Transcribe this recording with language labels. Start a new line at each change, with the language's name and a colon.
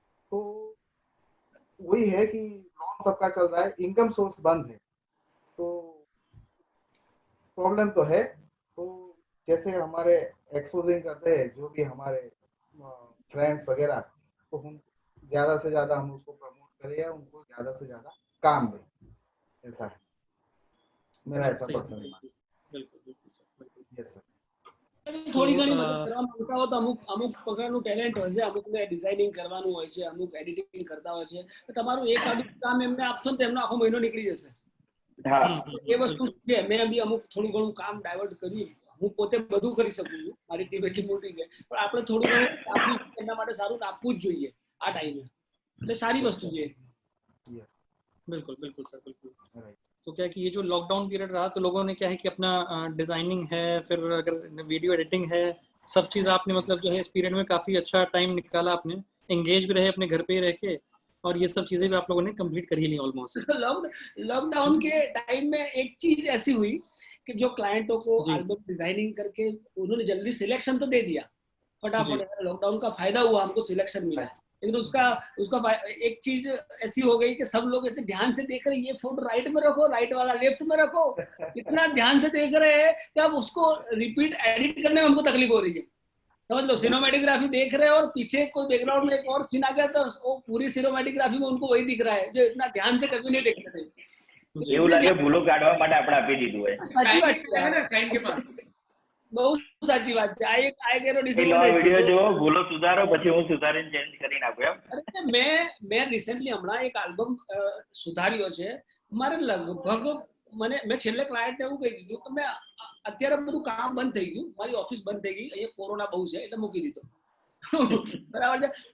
Hindi: तो वही है कि लोन सबका चल रहा है, इनकम सोर्स बंद है, तो प्रॉब्लम तो है. तो जैसे हमारे एक्सपोजिंग करते हैं जो भी हमारे फ्रेंड्स वगैरह, तो हम ज्यादा से ज्यादा हम उसको प्रमोट करें या उनको ज्यादा से ज्यादा काम दें, ऐसा है मेरा ऐसा पर्सनल मानना। बिल्कुल बिल्कुल सर, बिल्कुल। Yes sir.
Gujarati: થોડી ઘણી મદદ કરવા માંગતા હો તો અમુક પ્રકારનું ટેલેન્ટ હોય છે, અમુકને ડિઝાઇનિંગ કરવાનું હોય છે, અમુક એડિટિંગ કરતા હોય છે, તો તમારું એક આદું કામ એમને આપશો ને તો એમનો આખો મહિનો નીકળી જશે. એ વસ્તુ છે. મેં બી અમુક થોડું ઘણું કામ ડાયવર્ટ કર્યું. હું પોતે બધું કરી શકું છું, મારી ટીમ એટલી મોટી છે, પણ આપણે થોડું ઘણું આપવું એમના માટે સારું આપવું જ જોઈએ આ ટાઈમે. એટલે સારી વસ્તુ છે.
Hindi: बिल्कुल बिल्कुल सर, बिल्कुल। तो क्या है कि ये जो लॉकडाउन पीरियड रहा तो लोगों ने क्या है कि अपना डिजाइनिंग है, फिर अगर वीडियो एडिटिंग है, सब चीज़ आपने मतलब जो है इस पीरियड में काफ़ी अच्छा टाइम निकाला, आपने एंगेज भी रहे अपने घर पे ही रह के, और ये सब चीज़ें भी आप लोगों ने कंप्लीट कर ही ली ऑलमोस्ट। लॉकडाउन के टाइम में एक चीज ऐसी हुई कि जो क्लाइंटों को जी। एल्बम डिजाइनिंग करके उन्होंने जल्दी सिलेक्शन तो दे दिया फटाफट। लॉकडाउन का फायदा हुआ, हमको सिलेक्शन मिला, लेकिन उसका एक चीज ऐसी हो गई कि सब लोग इतने ध्यान से देख रहे हैं, ये फोटो राइट में रखो, राइट वाला लेफ्ट में रखो, इतना ध्यान से देख रहे हैं कि अब उसको रिपीट एडिट करने में हमको तकलीफ हो रही है। समझ लो, सिनेमैटोग्राफी देख रहे हैं और पीछे कोई बैकग्राउंड में एक और सीन आ गया तो वो पूरी सिनेमैटोग्राफी में उनको वही दिख रहा है जो इतना ध्यान से कभी नहीं देखते थे।
Gujarati: એવું લાગે ભૂલો કાઢવા માટે આપણે આપી દીધું હોય। સાચી વાત છે ને, ક્લાइंट
Hindi: के पास
Gujarati: બહુ સાચી વાત છે। આ એક એનો ડિસએડવાન્ટેજ વિડિયો જો ભૂલો સુધારો પછી હું સુધારીને ચેન્જ કરી નાખું એમ। અરે મેં રિસેન્ટલી હમણાં એક આલ્બમ સુધાર્યો છે મારે લગભગ મેં છેલ્લે ક્લાયન્ટને એવું કહી દીધું કે મેં અત્યારે બધું કામ બંધ થઈ ગયું, મારી ઓફિસ બંધ થઈ ગઈ, અહીંયા કોરોના બહુ છે એટલે મૂકી દીધો। બરાબર છે।